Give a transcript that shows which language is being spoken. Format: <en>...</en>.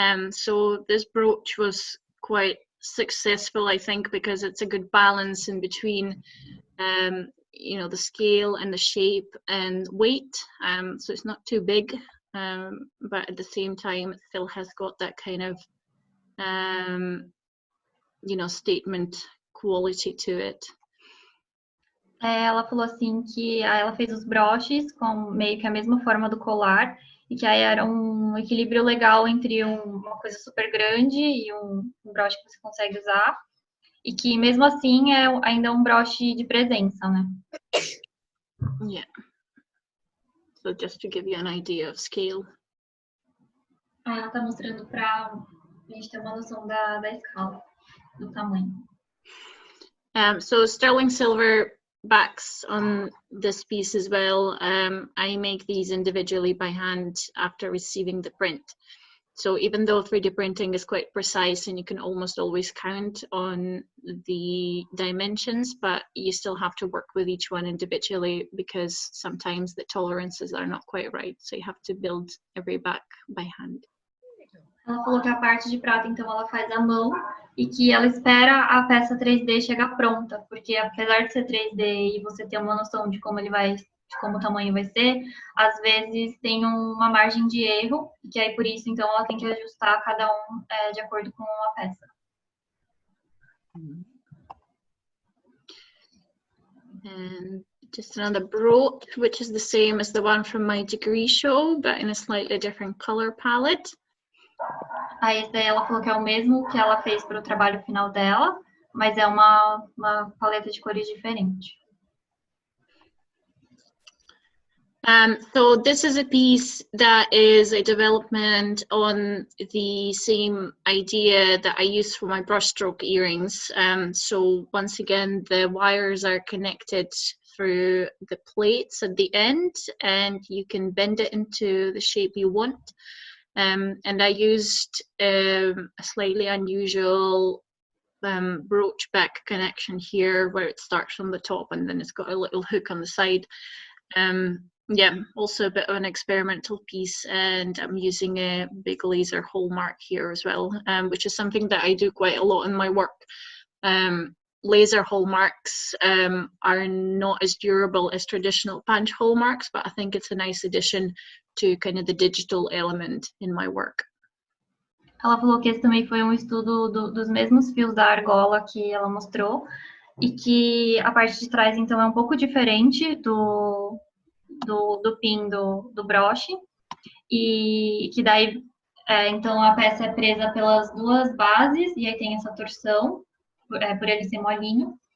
<en>So this brooch was quite successful, I think, because it's a good balance in between, you know, the scale and the shape and weight. So it's not too big, but at the same time, it still has got that kind of, you know, statement quality to it.</en> <pt>Ela falou assim que aí ela fez os broches com meio que a mesma forma do colar e que aí era um equilíbrio legal entre uma coisa super grande e um broche que você consegue usar e que mesmo assim ainda é um broche de presença, né?</pt> <en>Yeah. So just to give you an idea of scale.</en> <pt>Aí ela tá mostrando para a gente ter uma noção da escala, do tamanho.</pt> <en>So sterling silver backs on this piece as well. I make these individually by hand after receiving the print. So even though 3D printing is quite precise and you can almost always count on the dimensions, but you still have to work with each one individually because sometimes the tolerances are not quite right. So you have to build every back by hand.</en> <pt>Ela falou que a parte de prata, então, ela faz à mão e que ela espera a peça 3D chegar pronta, porque apesar de ser 3D e você ter uma noção de como o tamanho vai ser, às vezes tem uma margem de erro, que aí por isso, então, ela tem que ajustar cada um de acordo com a peça.</pt> <en>And just another brooch, which is the same as the one from my degree show, but in a slightly different color palette.</en> <pt>Aí esse daí ela falou que é o mesmo que ela fez para o trabalho final dela, mas é uma paleta de cores diferente.</pt> <en>So this is a piece that is a development on the same idea that I use for my brushstroke earrings. So once again, the wires are connected through the plates at the end, and you can bend it into the shape you want. And I used a slightly unusual brooch back connection here, where it starts from the top and then it's got a little hook on the side. Yeah, also a bit of an experimental piece, and I'm using a big laser hole mark here as well, which is something that I do quite a lot in my work. Laser hole marks are not as durable as traditional punch hole marks, but I think it's a nice addition to kind of the digital element in my work.</en> <pt>Ela falou que esse também foi um estudo dos mesmos fios da argola que ela mostrou, e que a parte de trás, então, é um pouco diferente do pin do broche, e que daí, então, a peça é presa pelas duas bases, e aí tem essa torção, por ele ser molinho.</pt>